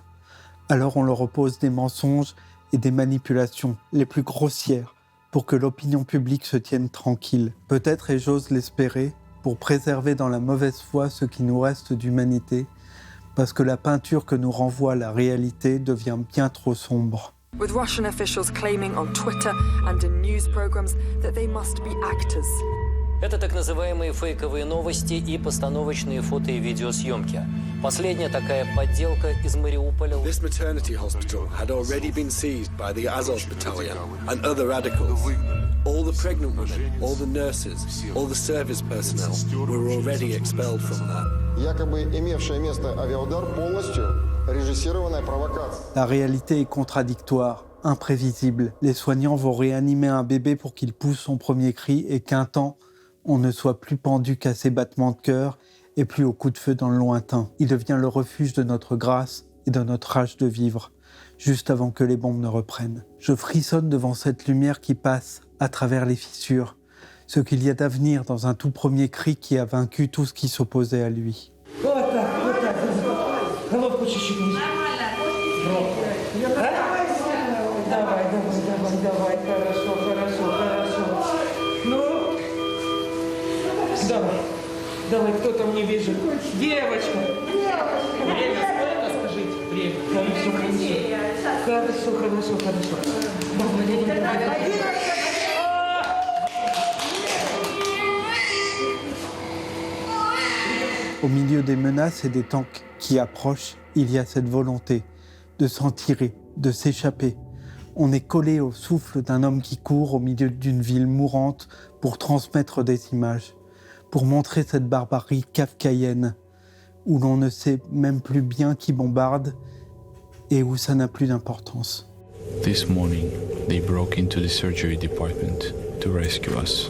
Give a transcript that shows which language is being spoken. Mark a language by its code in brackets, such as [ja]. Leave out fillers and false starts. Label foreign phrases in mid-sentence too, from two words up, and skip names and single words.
[fr] Alors on leur oppose des mensonges et des manipulations les plus grossières pour que l'opinion publique se tienne tranquille. Peut-être, et j'ose l'espérer, pour préserver dans la mauvaise foi ce qui nous reste d'humanité, parce que la peinture que nous renvoie la réalité devient bien trop sombre. [en] With Russian officials claiming on Twitter and in news programs that they must be actors. [ru] Это так называемые фейковые новости и постановочные фото- и видеосъемки. Последняя такая подделка из Мариуполя. [en] This maternity hospital had already been seized by the Azov battalion and other radicals. All the pregnant women, all the nurses, all the service personnel were already expelled from there. [ru] Якобы имевшая место авиаудар полностью режиссированная провокация. [fr] La réalité est contradictoire, imprévisible. Les soignants vont réanimer un bébé pour qu'il pousse son premier cri et qu'un temps, on ne soit plus pendu qu'à ses battements de cœur et plus au coup de feu dans le lointain. Il devient le refuge de notre grâce et de notre rage de vivre, juste avant que les bombes ne reprennent. Je frissonne devant cette lumière qui passe à travers les fissures, ce qu'il y a d'avenir dans un tout premier cri qui a vaincu tout ce qui s'opposait à lui. [ru] Давай, кто там не бежит? Девочка! Время сколько, скажите? Время. Хорошо. [fr] Au milieu des menaces et des tanks qui approchent, il y a cette volonté de s'en tirer, de s'échapper. On est collé au souffle d'un homme qui court au milieu d'une ville mourante pour transmettre des images, pour montrer cette barbarie kafkaïenne, où l'on ne sait même plus bien qui bombarde et où ça n'a plus d'importance. [en] This morning, they broke into the surgery department to rescue us.